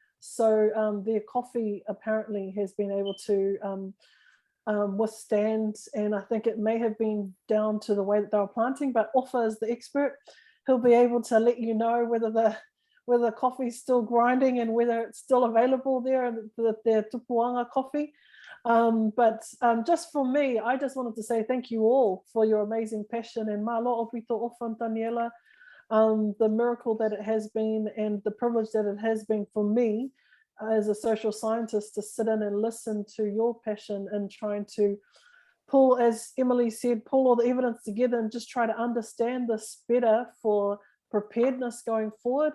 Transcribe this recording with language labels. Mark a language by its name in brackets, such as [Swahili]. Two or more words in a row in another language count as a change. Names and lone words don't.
[English] So their coffee apparently has been able to withstand, and I think it may have been down to the way that they were planting, but Ofa is the expert. He'll be able to let you know whether the coffee's still grinding and whether it's still available there, the Tupuanga coffee. But just for me, I just wanted to say thank you all for your amazing passion, and [Tongan] malo opito [English] Ofa Daniela, the miracle that it has been and the privilege that it has been for me as a social scientist to sit in and listen to your passion and trying to pull, as Emily said, pull all the evidence together and just try to understand this better for preparedness going forward.